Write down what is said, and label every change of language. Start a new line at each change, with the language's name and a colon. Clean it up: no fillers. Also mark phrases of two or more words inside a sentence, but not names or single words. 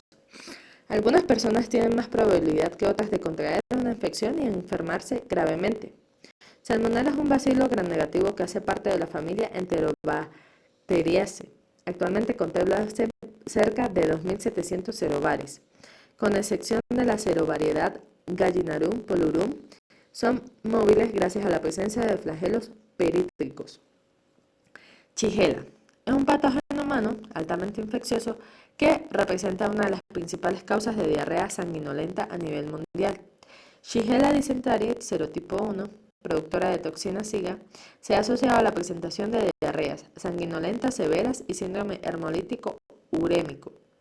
Spanish: Algunas personas tienen más probabilidad que otras de contraer una infección y enfermarse gravemente. Salmonella es un bacilo gram negativo que hace parte de la familia Enterobacteriaceae. Actualmente contempla cerca de 2.700 serobares. Con excepción de la serovariedad Gallinarum polurum, son móviles gracias a la presencia de flagelos perítricos. Shigella es un patógeno humano altamente infeccioso que representa una de las principales causas de diarrea sanguinolenta a nivel mundial. Shigella dysentery serotipo 1, productora de toxina SIGA, se ha asociado a la presentación de diarreas sanguinolentas severas y síndrome hemolítico urémico.